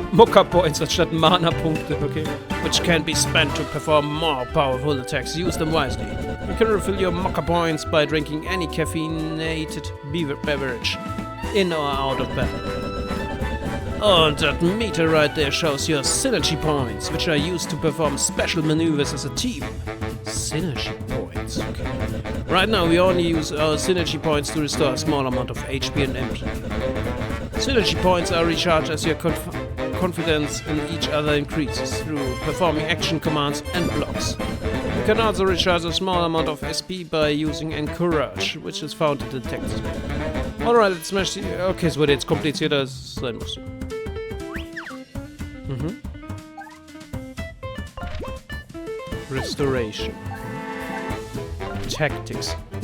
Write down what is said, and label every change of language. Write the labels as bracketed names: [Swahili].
[German] Mokka points anstatt Mana-Punkte, okay. [English] Which can be spent to perform more powerful attacks. Use them wisely. You can refill your Mokka points by drinking any caffeinated beverage, in or out of battle. Oh, and that meter right there shows your synergy points, which are used to perform special maneuvers as a team. Synergy points, okay. Right now we only use our synergy points to restore a small amount of HP and MP. Synergy points are recharged as your confidence in each other increases through performing action commands and blocks. You can also recharge a small amount of SP by using Encourage, which is found in the text. Alright, let's smash the... [German] Okay, es wurde jetzt komplizierter, als es sein muss. [English] Restoration. Tactics.